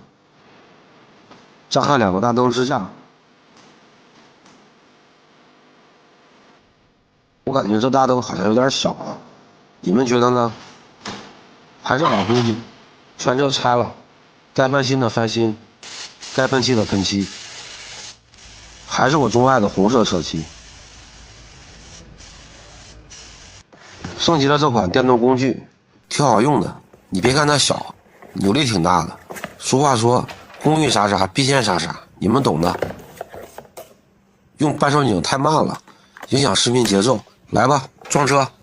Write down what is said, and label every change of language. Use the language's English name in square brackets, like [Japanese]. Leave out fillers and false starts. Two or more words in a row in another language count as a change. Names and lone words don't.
[Chinese] 再焊2個大燈支架，我感覺這大燈好像有點小啊，你們覺得呢？還是老東西，全車拆了，該翻新的翻新，該噴漆的噴漆，還是我鍾愛的紅色車漆。升級了這款電動工具，挺好用的。你別看它小，扭力挺大的。俗話說，工欲啥啥，必先啥啥，你們懂的。用半雙井太慢了，影響視頻節奏。來吧，裝車。